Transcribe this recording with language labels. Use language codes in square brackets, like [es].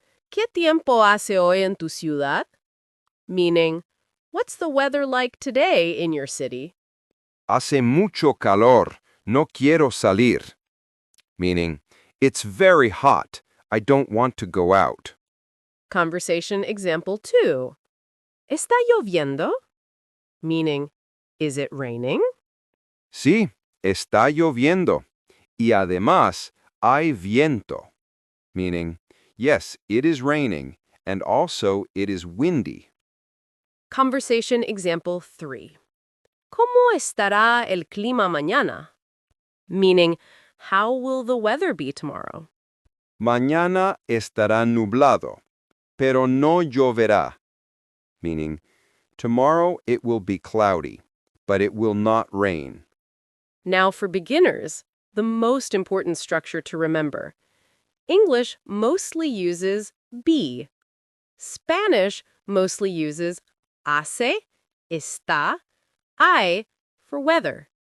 [es] ¿Qué tiempo hace hoy en tu ciudad? [en] Meaning, what's the weather like today in your city? [es] Hace mucho calor, no quiero salir. [en] Meaning, it's very hot, I don't want to go out. Conversation example 2. [es] ¿Está lloviendo? [en] Meaning, is it raining? [es] Sí, está lloviendo. Y además, hay viento. [en] Meaning, yes, it is raining, and also it is windy. Conversation example 3. [es] ¿Cómo estará el clima mañana? [en] Meaning, how will the weather be tomorrow? [es] Mañana estará nublado, pero no lloverá. [en] Meaning, tomorrow it will be cloudy, but it will not rain. Now for beginners, the most important structure to remember. English mostly uses be. Spanish mostly uses hace, está, hay for weather.